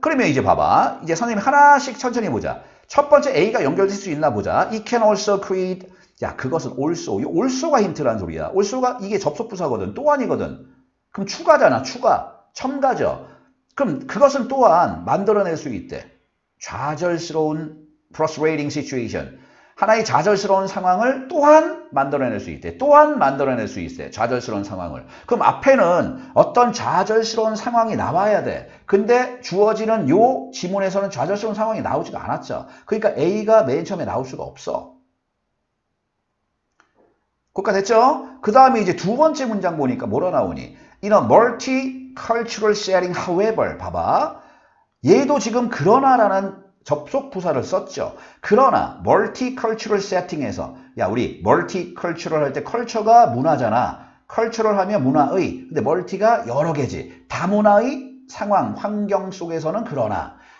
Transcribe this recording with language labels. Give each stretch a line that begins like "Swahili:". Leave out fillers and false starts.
Korean: 그러면 이제 봐봐. 이제 선생님이 하나씩 천천히 보자. 첫 번째 A가 연결될 수 있나 보자.
English: It can also create.
Korean: 야, 그것은 also. 이 also가 힌트란 소리야. also가 이게 접속부사거든. 또한이거든. 그럼 추가잖아. 추가. 첨가죠. 그럼 그것은 또한 만들어낼 수 있대. 좌절스러운
English: frustrating situation.
Korean: 하나의 좌절스러운 상황을 또한 만들어낼 수 있대. 또한 만들어낼 수 있대. 좌절스러운 상황을. 그럼 앞에는 어떤 좌절스러운 상황이 나와야 돼. 근데 주어지는 요 지문에서는 좌절스러운 상황이 나오지가 않았죠. 그러니까 A가 맨 처음에 나올 수가 없어. 그까 됐죠? 그 다음에 이제 두 번째 문장 보니까 뭐라 나오니?
English: In a multicultural setting, however.
Korean: 봐봐. 얘도 지금 그러나라는 접속부사를 썼죠. 그러나
English: multicultural setting
Korean: 에서 야, 우리 multicultural 할 때 컬처가 문화잖아. cultural 하면 문화의. 근데 multi가 여러 개지. 다문화의 상황, 환경 속에서는 그러나.